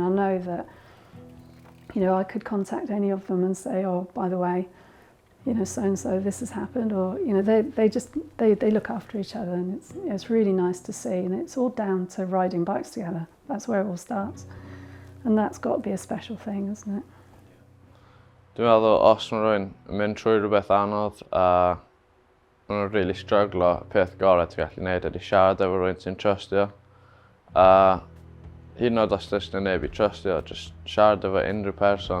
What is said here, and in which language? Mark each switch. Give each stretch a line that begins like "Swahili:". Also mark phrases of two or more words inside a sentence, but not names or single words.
English: I know that, you know, I could contact any of them and say, oh, by the way, you know, so-and-so, this has happened, or, you know, they look after each other, and it's really nice to see, and it's all down to riding bikes together. That's where it all starts, and that's got to be a special thing, isn't it?
Welsh: Dwi'n meddwl, os maen rhywun yn mynd trwy rhywbeth anodd a maen nhw'n really stryglo, y peth gorau ti'n gallu gwneud ydy siarad efo rhywun sy'n trystio. A hyd yn oed os dys na neb I trystio, just siarad efo unrhyw person.